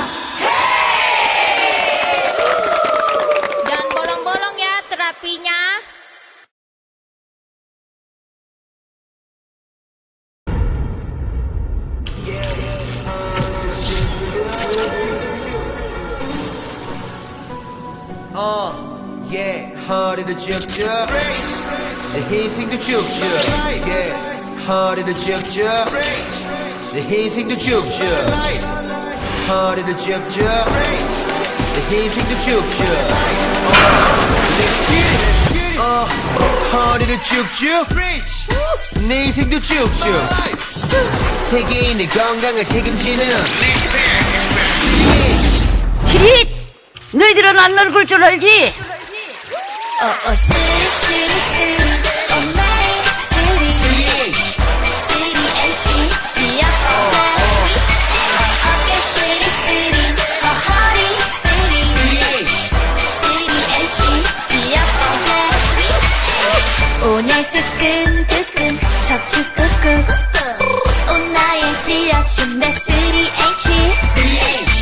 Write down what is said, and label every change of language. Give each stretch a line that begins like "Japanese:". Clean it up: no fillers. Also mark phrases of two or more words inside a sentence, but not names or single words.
Indonesian: Jangan bolong-bolong ya terapinya.
English: Yeah,
Korean: 허리를 쭉쭉 내 인생도 쭉쭉 Yeah, 허리를 쭉쭉 내 인생도 쭉쭉 허리를 쭉쭉 내 인생도 쭉쭉
English: Let's get it
Korean: 허리를 쭉쭉 내 인생도 쭉쭉 세계인의 건강을 책임지는 히릿! 너희들은 안 늙을 줄 알지?
English: City, city, city, oh my city, city, H-E-T,
Korean: 어깨 city, city, 허리 city, city,
English: H-E-T,
Korean: 오늘 뜨끈뜨끈 척추 꾹꾹 온 나의 지하 침대 city, H,